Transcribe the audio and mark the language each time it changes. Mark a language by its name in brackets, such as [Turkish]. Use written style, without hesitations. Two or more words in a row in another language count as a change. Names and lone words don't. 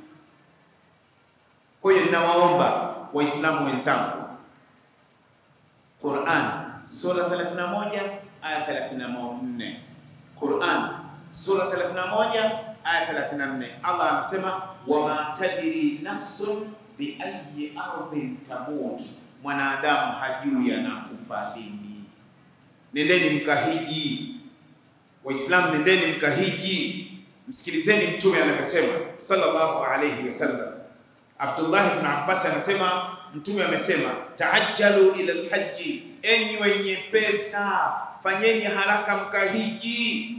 [Swahili] Kwa hiyo ninawaomba Waislamu wenzangu, Qur'an sura 31 aya 34. Qur'an sura 31 aya 34, Allah anasema [Arabic] وما تدري نفس بأي أرض تموت, [Swahili] mwanadamu hajui anakufa lini. Nendeni mkahiji Waislamu, nendeni mkahiji. Msikilizeni mtume anavyosema [Arabic] صلى الله عليه وسلم. [Swahili] Abdullah ibn Abbas anasema mtume amesema, [Arabic] تعجلوا إلى الحج, [Swahili] enyi wenye pesa fanyeni haraka mkahiji.